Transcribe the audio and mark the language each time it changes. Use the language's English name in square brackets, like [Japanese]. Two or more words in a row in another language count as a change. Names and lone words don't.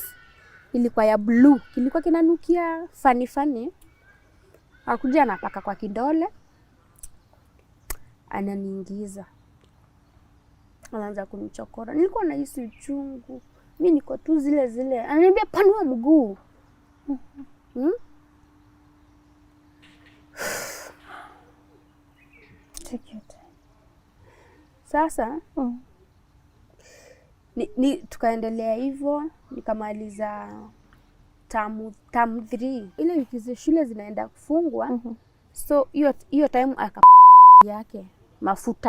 [Swahili] Ilikuwa ya blue, kilikuwa kinanukia funny. Akakuja anapaka kwa kidole, ananiingiza. Anaanza kunichokora. Nilikuwa nahisi uchungu. Mimi niko tu zile. Ananiambia panua mguu. [English] Take your time. [Swahili] Sasa tukaendelea hivyo, nikamaliza term 3. Ile wiki za shule zinaenda kufungwa. So hiyo time yake mafuta.